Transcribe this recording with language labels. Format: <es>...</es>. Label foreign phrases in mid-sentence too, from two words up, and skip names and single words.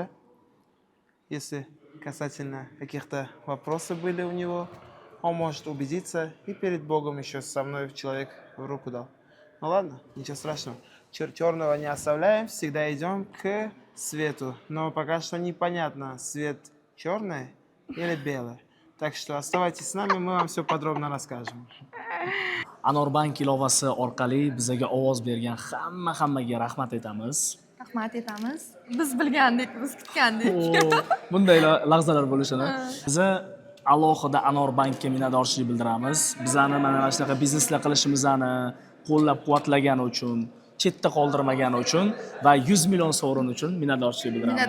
<ru>Если касательно каких-то вопросов были у него, он может убедиться, и перед Богом еще со мной человек в руку дал. Ну ладно, ничего страшного. Черного не оставляем, всегда идем к свету. Но пока что непонятно, свет черный или белый. Так что оставайтесь с нами, мы вам все подробно расскажем.</ru> <uz>Anorbank ilovasi orqali bizga ovoz bergan hammaga rahmat aytamiz. Rahmat etamiz. Biz bilgandik, biz kutgandik. Bunday lahzalar bo'lishini. Biz alohida Anorbankka minnatdorchilik bildiramiz. Bizani mana shunaqa bizneslar qilishimizni qo'llab-quvvatlagani uchun chetda qoldirmagani uchun va 100 million sovrin uchun minnatdorchilik bildiramiz.</uz>